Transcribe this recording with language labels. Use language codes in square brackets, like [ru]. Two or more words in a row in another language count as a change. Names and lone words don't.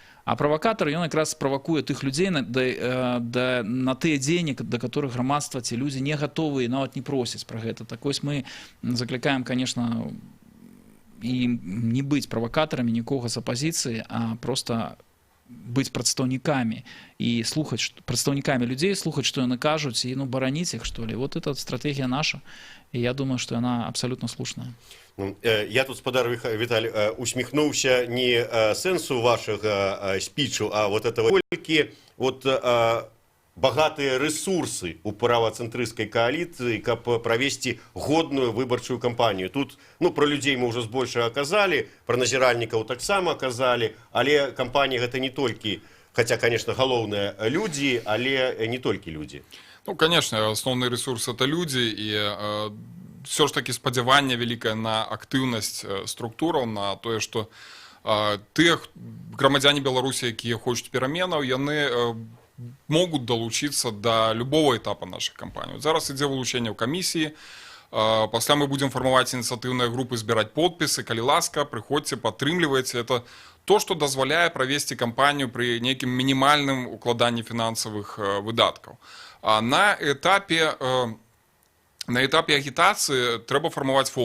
[be] А правакатар ён якраз правакуе тых людзей на тыя дзеянні, да которых грамадства ці людзі не гатовыя, нават не просяць пра гэта. Так вось мы заклікаем, конечно, і не быць правакатарамі нікога з апазіцыі, а просто быць прадстаўнікамі і слухаць прадстаўнікамі людзей, слухаць, што яны кажуць, і бараніць іх, што ли. Вот это стратегія наша, і я думаю, што яна абсалютна слушная. Я тут, спадар Віталій, усміхнуўся не сэнсу вашага спічу, а вот этого толькі вот багатыя рэсурсы у правацэнтрысцкай кааліцыі, каб правесці годную выбарчую кампанію. Тут, про людзей мы ўжо збольшага казалі, пра назіральнікаў таксама казалі, але кампанія гэта не толькі, хаця, конечно, галоўныя людзі, але не толькі людзі. [ru] Конечно, основны ресурс это люди, [be] і все ж таки спадзяванне вялікае на актыўнасць структураў, на тое, што тыя грамадзяне Беларусі, якія хочуць пераменаў, яны [ru] могут долучиться до любого этапа нашей кампании. [be] Зараз ідзе вылучэнне ў камісіі, пасля мы будем фармаваць ініцыятыўныя групы, збіраць подпісы, калі ласка, прыходзьце, падтрымлівайце. Это то, што дазваляе правесці кампанію пры нейкім мінімальным укладанні фінансавых выдаткаў. [ru] На этапе [be] агітацыі трэба фармаваць фонды.